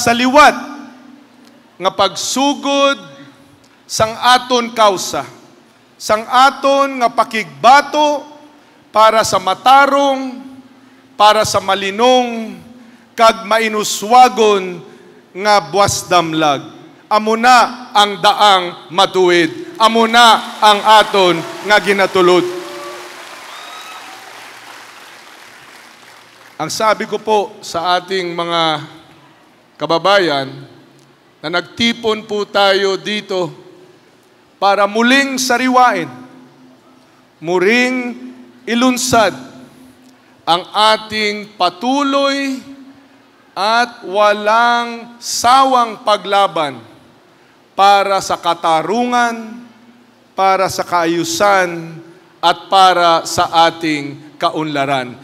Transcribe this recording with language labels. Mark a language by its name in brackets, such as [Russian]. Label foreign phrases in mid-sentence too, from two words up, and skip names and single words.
[Hiligaynon] sa liwat nga pagsugod sang aton kausa, sang aton nga pakigbato para sa matarong, para sa malinong, kag mainuswagon nga buwas damlag. Amo na ang [Filipino] daang matuwid. [Hiligaynon] Amo na ang aton nga ginatulod. [Filipino] Ang sabi ko po sa ating mga kababayan na nagtipon po tayo dito para muling sariwain, muling ilunsad ang ating patuloy at walang sawang paglaban para sa katarungan, para sa kaayusan, at para sa ating kaunlaran.